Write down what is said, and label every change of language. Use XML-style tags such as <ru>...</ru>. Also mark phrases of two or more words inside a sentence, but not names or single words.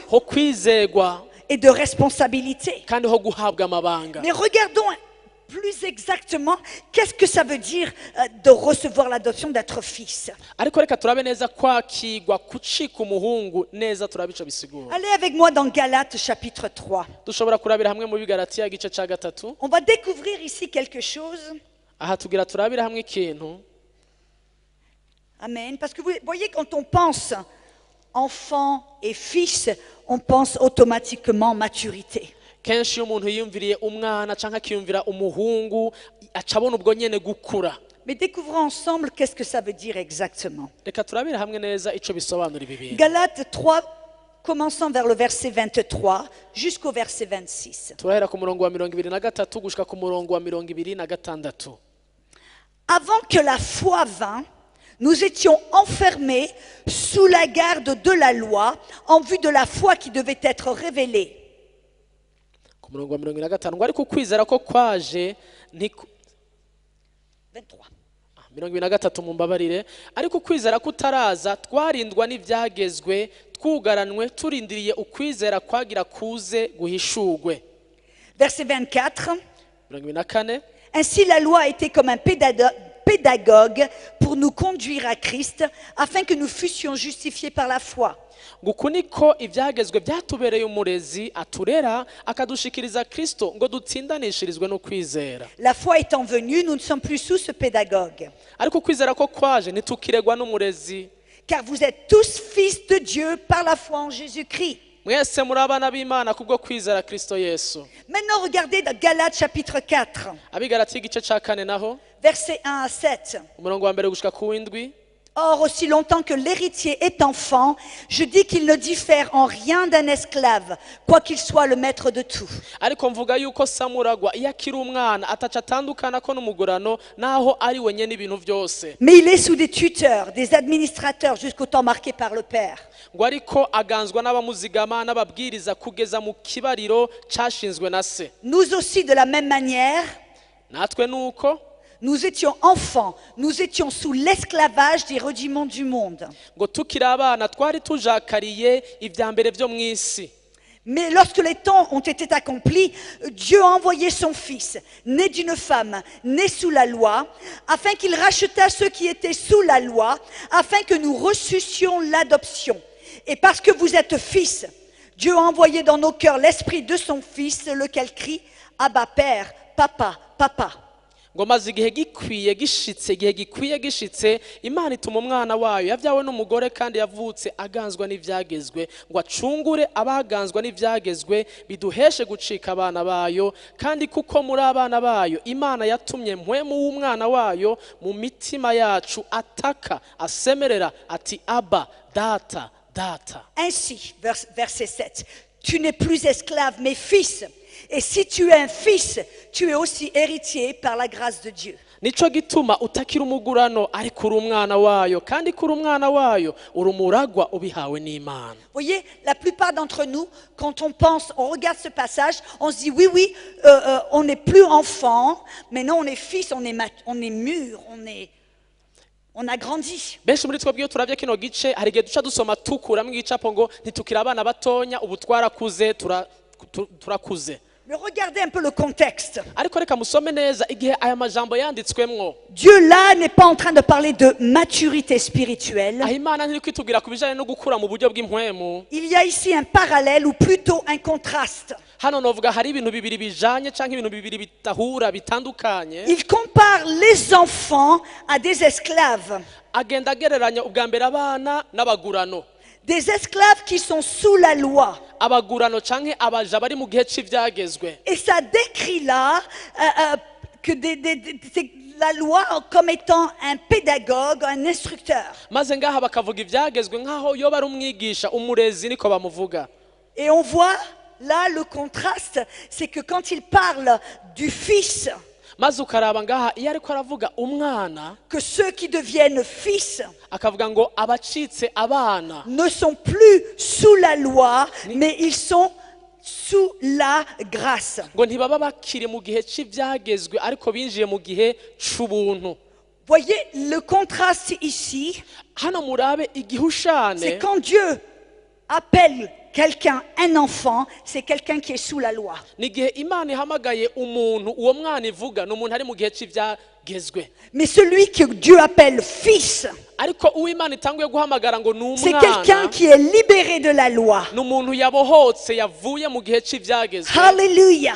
<fr>confiance</fr> <rn>ho kwizegwa,</rn> <fr>et de responsabilité.</fr> <rn>kandi ho guhabwa amabanga.</rn> <fr>Mais regardons plus exactement qu'est-ce que ça veut dire de recevoir l'adoption, d'être fils.</fr> <rn>Ariko reka turabe neza kwakigwa kucika umuhungu neza turabe ico bisigura.</rn> <fr>Allez avec moi dans Galates chapitre 3.</fr> <rn>Dushobora kurabira hamwe mu Bigalatiya igice ca gatatu.</rn> <fr>On va découvrir ici quelque chose.</fr> <rn>Aha tugira turabira hamwe ikintu. Amen.</rn> <fr>Parce que vous voyez, quand on pense enfant et fils, on pense automatiquement maturité.</fr> <rn>Kenshi iyo umuntu yiyumviriye umwana canke akiyumvira umuhungu acabona ubwo nyene gukura.</rn> <fr>Mais découvrons ensemble qu'est-ce que ça veut dire exactement.</fr> <rn>Reka turabira hamwe neza ico bisobanura ibi bintu.</rn> <fr>Galates 3, commençons vers le verset 23 jusqu'au verset 26.</fr> <rn>Turahera ku murongo wa 23 gushika ku murongo wa 26.</rn> <fr>Avant que la foi vînt, nous étions enfermés sous la garde de la loi en vue de la foi qui devait être révélée.</fr> <rn>Ku murongo wa 25 ngo ariko kwizera ko kwaje 23. 23 mumbabarire ariko kwizera kutaraza twarindwa n'ivyagezwe twugaranwe turindiriye ukwizera kwagira kuze guhishurwe.</rn> <fr>Verset 24. 24 Ainsi la loi a été comme un pédagogue pour nous conduire à Christ afin que nous fussions justifiés par la foi.</fr> <rn>nguko niko ivyagezwe byatubereye umurezi aturera akadushikiriza Kristo ngo dutsindanishirizwe no kwizera.</rn> <fr>La foi étant venue, nous ne sommes plus sous ce pédagogue.</fr> <rn>Ariko kwizera ko kwaje nitukiregwa n'umurezi.</rn> <fr>Car vous êtes tous fils de Dieu par la foi en Jésus-Christ.</fr> <rn>Mwese muri abana b'Imana kubwo kwizera Kristo Yesu.</rn> <fr>Maintenant, regardez dans Galates chapitre 4,</fr> <rn>Abigalatiya igice ca 4 naho</rn> <fr>versets 1 à 7.</fr> <rn>umurongo wa mbere gushika ku w'indwi.</rn> <fr>Or, aussi longtemps que l'héritier est enfant, je dis qu'il ne diffère en rien d'un esclave, quoiqu'il soit le maître de tout.</fr> <rn>Ariko mvuga yuko samuragwa iyo akiri umwana ataca atandukana ko n'umugurano naho ari wenye n'ibintu byose.</rn> <fr>Mais il est sous des tuteurs, des administrateurs jusqu'au temps marqué par le Père.</fr> <rn>Ngo ariko aganzwa n'abamuzigama n'ababwiriza kugeza mu kibariro cashinzwe na se.</rn> <fr>Nous aussi, de la même manière,</fr> <rn>Natwe nuko</rn> <fr>nous étions enfants, nous étions sous l'esclavage des rudiments du monde.</fr> <rn>ngo tukiri abana twari tujakariye ivya mbere vyo mw'isi.</rn> <fr>Mais lorsque les temps ont été accomplis, Dieu a envoyé son Fils, né d'une femme, né sous la loi, afin qu'il rachetât ceux qui étaient sous la loi, afin que nous reçussions l'adoption. Et parce que vous êtes fils, Dieu a envoyé dans nos cœurs l'esprit de son Fils, lequel crie « Abba, Père, Papa, Papa ».</fr> <rn>Ngo maze igihe gikwiye gishitse Imana ituma umwana wayo yavyawe n'umugore kandi yavutse aganzwa n'ivyagezwe ngo acungure abaganzwa n'ivyagezwe biduheshe gucika abana bayo kandi kuko muri abana bayo Imana yatumye mpwemu w'umwana wayo mu mitima yacu ataka asemerera ati Abba data data.</rn> <fr>Ainsi, verset 7, tu n'es plus esclave mais fils. Et si tu es un fils, tu es aussi héritier par la grâce de Dieu.</fr> <rn>Nico gituma utakira umugurano ariko uri umwana wayo kandi kuri umwana wayo uri umuragwa ubihawe n'Imana.</rn> <fr>Voyez, la plupart d'entre nous, quand on pense, on regarde ce passage, on se dit oui, on n'est plus enfant, maintenant on est fils, on est mûr, on a grandi.</fr> <rn>Benshi muri twebwe iyo turavye kino gice hari igihe duca dusoma tukuramwo igicapo ngo ntitukira abana batonya ubu twarakuze turakuze.</rn> <fr>Mais regardez un peu le contexte.</fr> <rn>Ariko reka musome neza igihe aya majambo yanditswemwo.</rn> <fr>Dieu là n'est pas en train de parler de maturité spirituelle.</fr> <rn>Aho Imana ntiri kwitubwira ku bijanye no gukura mu buryo bw'impwemu.</rn> <fr>Il y a ici un parallèle ou plutôt un contraste.</fr> <rn>Hano novuga hari ibintu bibiri bijanye canke ibintu bibiri bitahura bitandukanye.</rn> <fr>Il compare les enfants à des esclaves.</fr> <rn>Agenda agereranya ubwa mbere abana n'abagurano.</rn> <fr>Des esclaves qui sont sous la loi.</fr> <rn>Abagurano canke abaja bari mu gihe c'ivyagezwe.</rn> <fr>Et ça décrit là que la loi comme étant un pédagogue, un instructeur.</fr> <rn>Maze ngaha bakavuga ivyagezwe nkaho yo bari umwigisha umurezi niko bamuvuga.</rn> <fr>Et on voit là le contraste, c'est que quand il parle du fils,</fr> <rn>maze ukaraba ngaha iyo ariko aravuga umwana</rn> <fr>que ceux qui deviennent fils</fr> <rn>akavuga ngo abacitse abana</rn> <fr>ne sont plus sous la loi mais ils sont sous la grâce.</fr> <rn>Ngo ntibaba bakiri mu gihe c'ivyagezwe ariko binjiye mu gihe c'ubuntu.</rn> <fr>Voyez le contraste ici.</fr> <rn>Hano murabe igihushane.</rn> <fr>C'est quand Dieu appelle quelqu'un, un enfant, c'est quelqu'un qui est sous la loi.</fr> <rn>n'igihe imana ihamagaye umuntu uwo mwana ivuga ni umuntu ari mu gihe cy'ibyagezwe.</rn> <fr>Mais celui que Dieu appelle fils,</fr> <rn>ariko uwo imana itanguye guhamagara ngo ni</rn> <fr>c'est quelqu'un</fr> <rn>umwana</rn> <fr>qui est libéré de la loi.</fr> <rn>ni umuntu yabohotse yavuye mu gihe cy'ibyagezwe. Alléluia.</rn>